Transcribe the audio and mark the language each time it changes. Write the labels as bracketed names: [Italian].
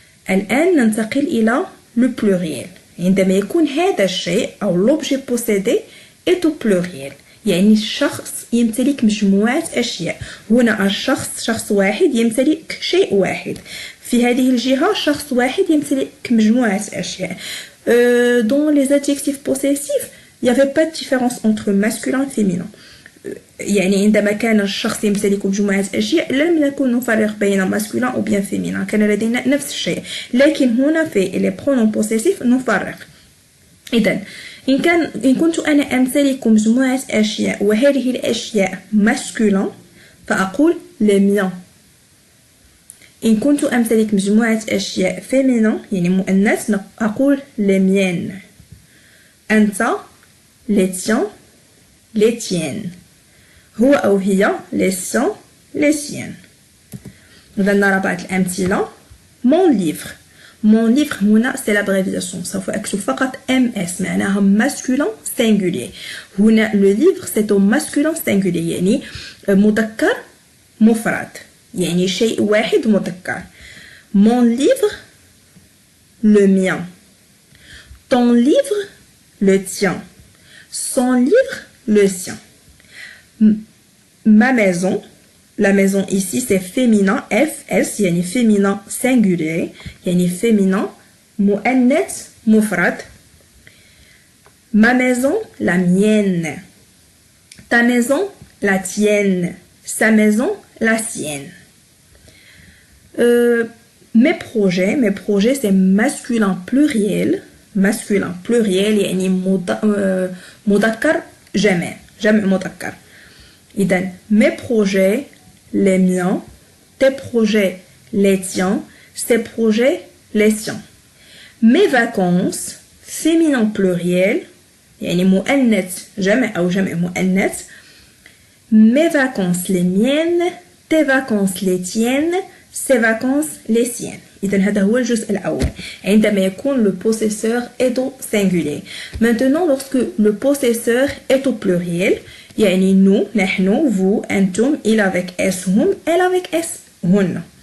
[Arabic] الآن ننتقل إلى le pluriel. عندما يكون هذا الشيء أو [French] l'objet possédé est au pluriel. [Arabic] يعني الشخص يمتلك مجموعة أشياء. هنا الشخص شخص واحد يمتلك شيء واحد. في هذه الجهة شخص واحد يمتلك مجموعة أشياء. [French] Dans les adjectifs possessifs, il n'y avait pas de différence entre masculin et féminin. [Arabic] يعني عندما كان الشخص يمتلك مجموعة أشياء لم نكن نفرق بين ماسكولين أو بين فيمينين، كان لدينا نفس الشيء. لكن هنا في les pronoms possessifs نفرق. إذن إن كنت أنا أمتلك مجموعة أشياء وهذه الأشياء ماسكولين فأقول [French] les miens. [Arabic] إن كنت أمتلك مجموعة أشياء فيمينين يعني مؤنث أقول [French] les miennes. أنت les tiens les tiennes. هو أو هي les siens les siennes. [Arabic] إذا نرى بعض الأمثلة. mon livre. [French] mon livre هنا c'est l'abréviation. [Arabic] سوف أكتب فقط MS معناها masculin singulier. هنا le livre [French] c'est au masculin singulier [Arabic] يعني مذكر مفرد يعني شيء واحد مذكر. [French] mon livre le mien. ton livre le tien. son livre le sien. Ma maison, la maison ici c'est féminin FS يعني féminin singulier [Arabic] يعني féminin مؤنث مفرد. [French] ma maison la mienne. ta maison la tienne. sa maison la sienne. mes projets c'est masculin pluriel. [Arabic] masculin pluriel يعني مذكر جمع مذكر. [French] إذن mes projets les miens. tes projets les tiens. ses projets les siens. mes vacances féminin pluriel [Arabic] يعني مؤنث جمع أو جمع مؤنث. [French] mes vacances les miennes. tes vacances les tiennes. ses vacances les siennes. [Arabic] إذن هذا هو الجزء الأول عندما يكون [French] le possesseur est au singulier. Maintenant lorsque le possesseur est au pluriel [Arabic] يعني nous نحن vous أنتم [French] il avec s هم elle avec s هن.